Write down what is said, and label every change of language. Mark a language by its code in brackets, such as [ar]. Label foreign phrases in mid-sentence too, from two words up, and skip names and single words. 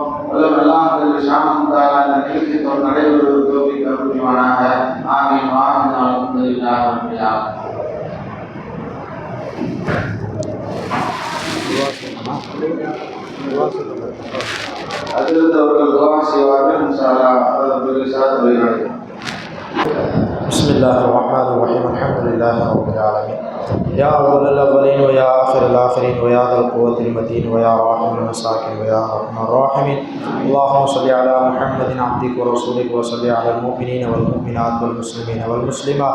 [ta] எல்லாம் ஷானஹு இந்த நிகழ்ச்சி நடைபெறுவதற்கு தௌஃபீக் அருள் புரிவானாக. [ar] آمين. الحمد لله رب العالمين. [ta] அதிர்ந்தவர்கள் துஆ செய்வார்கள். [ar] إن شاء الله பெருசாக بسم الله الرحمن الرحيم. الحمد لله رب العالمين. يا أول الأولين ويا آخر الآخرين ويا ذا القوة المتين ويا راحم المساكين ويا أرحم الراحمين. اللهم صل على محمد عبدك ورسولك وصل على المؤمنين والمؤمنات والمسلمين والمسلمات.